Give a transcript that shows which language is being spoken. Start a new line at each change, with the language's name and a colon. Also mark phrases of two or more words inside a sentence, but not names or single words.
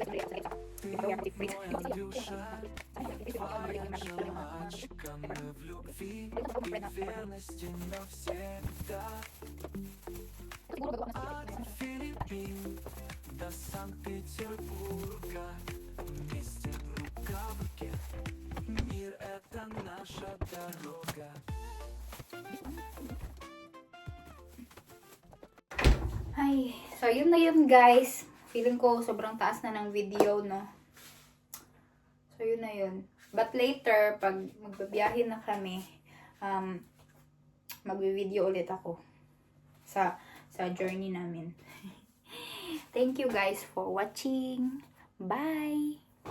Russian: Ты моя душа, твоя же мальчика, мы в любви и верности навсегда. От Филиппин до Санкт-Петербурга, вместе рука в руке. Мир — это наша дорога.
Filipino: Ay, so yun na yun guys. Feeling ko sobrang taas na ng video, no? So yun na yun.
English: But later,
Filipino: pag magbabiyahe na kami, magbi-video ulit ako sa journey namin.
English: Thank you guys for watching. Bye!